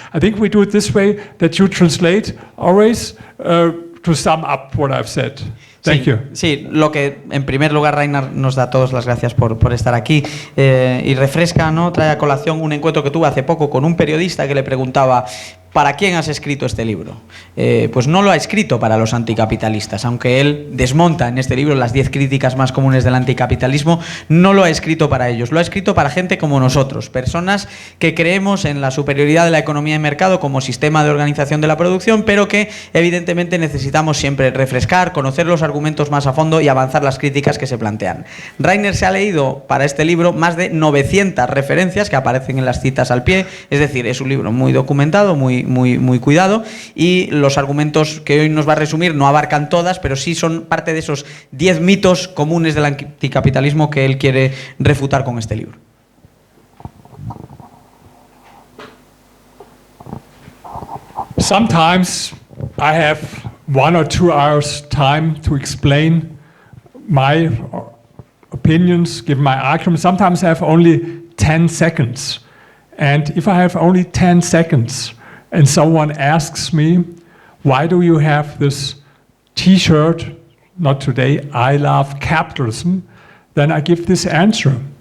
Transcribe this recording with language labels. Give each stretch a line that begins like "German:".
English: I think we do it this way, that you translate always to sum up what I've said. Thank you.
Spanish: Sí, lo que en primer lugar Reiner nos da a todos las gracias por estar aquí y refresca, ¿no? Trae a colación un encuentro que tuve hace poco con un periodista que le preguntaba: ¿para quién has escrito este libro? Pues no lo ha escrito para los anticapitalistas, aunque él desmonta en este libro las 10 críticas más comunes del anticapitalismo, no lo ha escrito para ellos, lo ha escrito para gente como nosotros, personas que creemos en la superioridad de la economía de mercado como sistema de organización de la producción, pero que evidentemente necesitamos siempre refrescar, conocer los argumentos más a fondo y avanzar las críticas que se plantean. Reiner se ha leído para este libro más de 900 referencias que aparecen en las citas al pie, es decir, es un libro muy documentado, muy cuidado, y los argumentos que hoy nos va a resumir no abarcan todas, pero sí son parte de esos 10 mitos comunes del anticapitalismo que él quiere refutar con este libro.
English: Sometimes I have 1 or 2 hours time to explain my opinions, give my arguments. Sometimes I have only 10 seconds. And if I have only 10 seconds and someone asks me, why do you have this t-shirt, not today, I love capitalism, then I give this answer.